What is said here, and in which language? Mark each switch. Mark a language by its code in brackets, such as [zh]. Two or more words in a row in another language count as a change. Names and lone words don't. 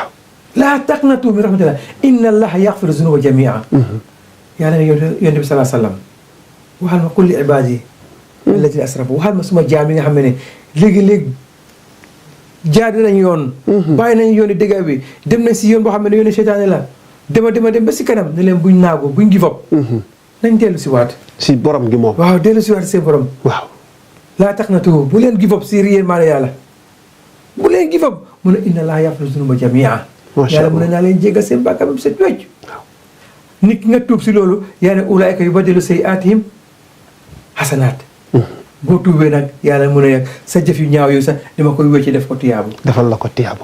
[ar] لا تقنطوا من رحمة الله إن الله يغفر الذنوب جميعا [wo] yàlla ne yonent bi salaa sallam waxal ma [ar] قل عبادي الذين أسرفوا [wo] waxal ma suma jaam yi nga xam ne léegi-léegi jaadi nañ yoon bàyyi nañ yooni dëgg bi dem nañ si yoon boo xam ne yooni seytaane la dem ba si kanam ne leen buñ naagu buñ [en] give up [wo] nañ dellu si waat si borom gi moom waaw dellu si waat seen borom waaw [ar] لا تقنطوا [wo] bu leen [en] give up [wo] si yéen maa yàlla bu leen leen [en] give up [wo] mu ne [ar] إن الله يغفر الذنوب جميعا [wo] yàlla mu ne naa leen jéggal seen bàkkaar ba set wecc nit ki nga tuub si loolu yàlla ne [ar] أولئك يبدل سيئاتهم حسنات [wo] boo tuubee nag yàlla mu ne sa jëf yu ñaaw yooyu sax dama koy wecci def ko tiyaabu defal la ko tiyaabu